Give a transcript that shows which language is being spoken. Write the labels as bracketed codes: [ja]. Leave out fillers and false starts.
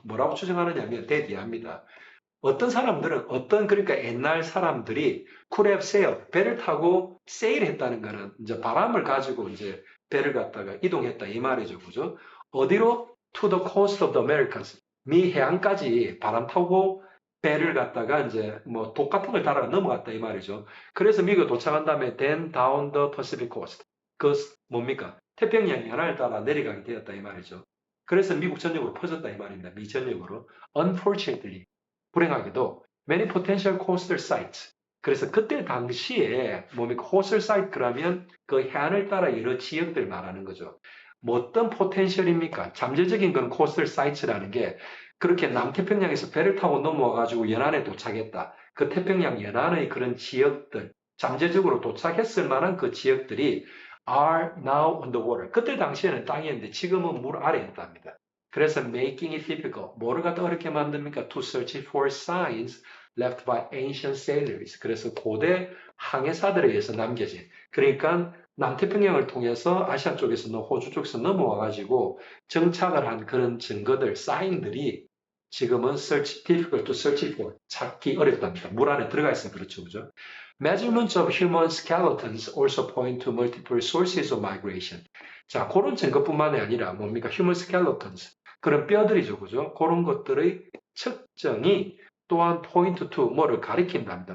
[ko] 뭐라고 추정하느냐면 대비합니다. 어떤 사람들은 그러니까 옛날 사람들이 could have sailed, 배를 타고 sail 했다는 것은 이제 바람을 가지고 이제 배를 갖다가 이동했다 이 말이죠. [en] 그죠? 어디로? To the coast of the Americas. [ko] 미 해안까지 바람 타고 배를 갖다가 이제 독 같은 걸 달아 넘어갔다 이 말이죠. 그래서 미국 도착한 다음에 then down the Pacific coast. 그 뭡니까? 태평양 연안을 따라 내려가게 되었다 이 말이죠. 그래서 미국 전역으로 퍼졌다 이 말입니다. 미 전역으로. Unfortunately. [en] 불행하게도 many potential coastal sites. [ko] 그래서 그때 당시에 뭡니까? coastal site 그러면 그 해안을 따라 여러 지역들 말하는 거죠. 어떤 포텐셜입니까? 잠재적인 건 coastal sites라는 게 그렇게 남태평양에서 배를 타고 넘어와가지고 연안에 도착했다. 그 태평양 연안의 그런 지역들, 잠재적으로 도착했을 만한 그 지역들이 are now on the water. 그때 당시에는 땅이었는데 지금은 물 아래에 있답니다. 그래서 making it difficult. 뭐를 갖다 어렵게 만듭니까? [en] To search for signs left by ancient sailors. [ko] 그래서 고대 항해사들에 의해서 남겨진. 그러니까 남태평양을 통해서 아시아 쪽에서 호주 쪽에서 넘어와가지고 정착을 한 그런 증거들, 사인들이 지금은 difficult to search for. 찾기 어렵답니다. 물 안에 들어가 있으면 그렇죠. 그죠? [en] Measurements of human skeletons also point to multiple sources of migration. [ko] 자, 그런 증거뿐만이 아니라 뭡니까? Human skeletons. 그런 뼈들이죠. 그죠? 그런 것들의 측정이 또한 point to 뭐를 가리킨답니다.